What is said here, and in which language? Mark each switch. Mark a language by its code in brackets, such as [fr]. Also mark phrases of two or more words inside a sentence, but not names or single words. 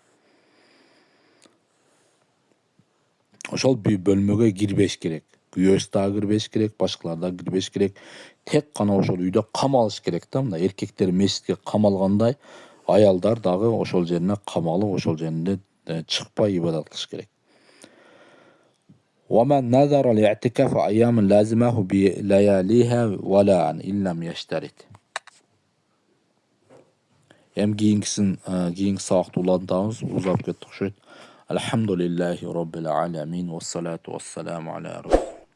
[ky] Ошол бөлмөгө кирбеш керек. Күйөөсү дагы кирбеш керек, башкалар да кирбеш керек. Тек кана ошол үйдө камалыш керек да. Мына эркектер мечитке камалгандай, аялдар дагы ошол жерине камалып, ошол жеринде чыкпай ибадат кылыш керек. [ar] وَمَنْ نَذَرَ الْاِعْتِكَافَ أَيَّامٍ لَازِمَهُ بِلَيَالِيهَا وَلَا إِلَّمْ يَشْتَرِتْ. [ky] Кийинки сабакта улантабыз, узап кетти окшойт. [ar] الحمد لله رب العالمين، والصلاة والسلام على